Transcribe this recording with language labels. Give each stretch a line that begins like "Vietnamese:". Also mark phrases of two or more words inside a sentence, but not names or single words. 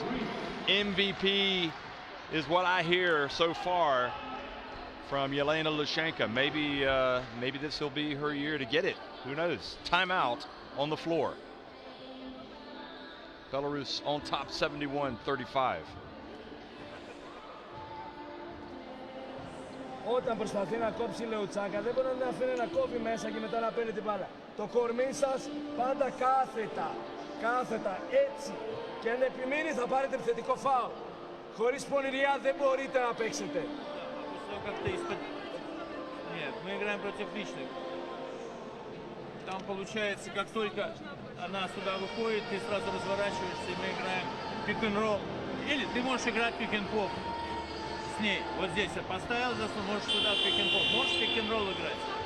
English: MVP is what I hear so far from Yelena Lashenka. Maybe this will be her year to get it. Who knows? Timeout on the floor. Belarus on top 71-35.
Greek: Όταν προσπαθεί να κόψει η Λεουτσάκα, δεν μπορεί να αφήνει να κόβει μέσα και μετά να παίρνει την μπάλα. Το κορμί σας πάντα κάθετα, έτσι. Και αν επιμείνει θα πάρετε επιθετικό φάουλ. Χωρίς πονηριά δεν μπορείτε να παίξετε.
Russian: Нет, мы играем против личных. Там получается, как только она сюда выходит, ты сразу разворачиваешься, и мы играем пик-н-ролл. Или ты можешь играть пик-н-поп с ней. Вот здесь поставил заслон, можешь сюда пик-н-поп. Можешь пик-н-ролл играть.